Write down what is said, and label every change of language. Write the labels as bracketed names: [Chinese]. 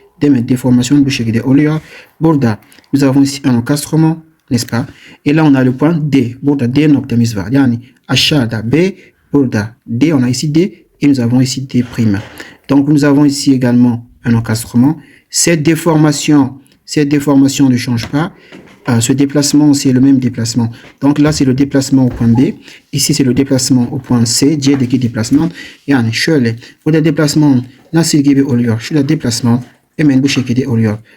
[Turkish] Déformation de şekilde oluyor. Burada, [French] nous avons ici un encastrement, n'est-ce pas? Et là, on a le point D. [Turkish] Burada D noktamız var. Yani aşağıda B, burada D, [French] on a ici D et nous avons ici D'. Donc, nous avons ici également un encastrement. Cette déformation ne change pas. Ce déplacement, c'est le même déplacement. Donc là, c'est le déplacement au point B. Ici, c'est le déplacement au point C. [Turkish] C'deki déplacement. Yani şöyle. Burada déplacement nasıl gibi oluyor? Şurada déplacement hemen bu şekilde oluyor.